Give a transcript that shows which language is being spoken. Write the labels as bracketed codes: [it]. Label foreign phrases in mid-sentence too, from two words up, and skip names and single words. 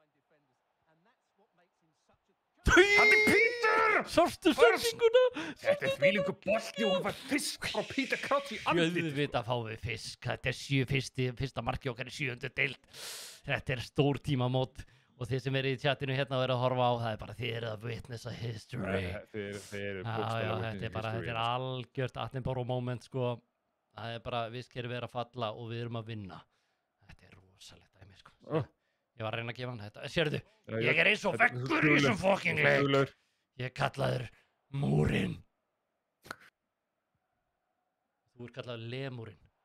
[is] Hann Peter! Sástu sendinguna? Þetta er þvílíkur bolti og hann fær fisk frá Peter Crouch í andlitið. Auðvitað fáum við fisk. Þetta er fyrsta marki okkar í 7. deild. Þetta er stór tímamót. Og þið sem í chatinu hérna og að horfa á, það er bara þið að [en] witness a history. [is] Þið bókstaflega [en] witness history. [is] Þetta er algjört Attenborough moment sko. Það er bara, við skerum vera að falla og við erum að vinna. Þetta er rosalegt dæmi sko. Ég var að reyna að gefa hann þetta. Sérðu, ég eins og veggur í þessum fucking leik. Ég kallaður múrinn. Þú kallaður lemúrinn.